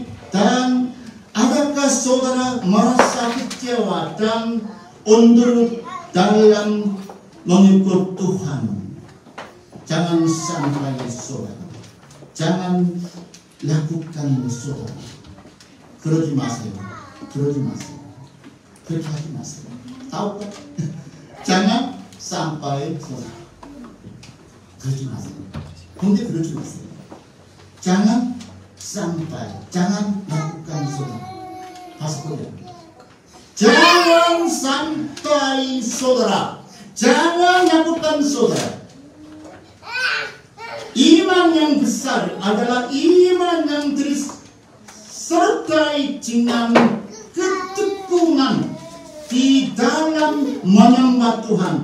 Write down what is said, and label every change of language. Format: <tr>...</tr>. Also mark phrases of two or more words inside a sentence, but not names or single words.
<id>Dan adakah saudara merasa kecewa dan undur dalam mengikut Tuhan? Jangan sampai saudara, jangan lakukan saudara.</id> <ko>그러지 마세요. 그렇게 하지 마세요.</ko> <id>tahu kan? Jangan sampai saudara.</id> <ko>그러지 마세요. 근데 그러지 마세요.</ko> <id>jangan sampai, jangan lakukan saudara. Pastor, jangan sampai saudara, jangan lakukan saudara. Iman yang besar adalah iman yang disertai dengan ketekunan di dalam menyembah Tuhan.</id>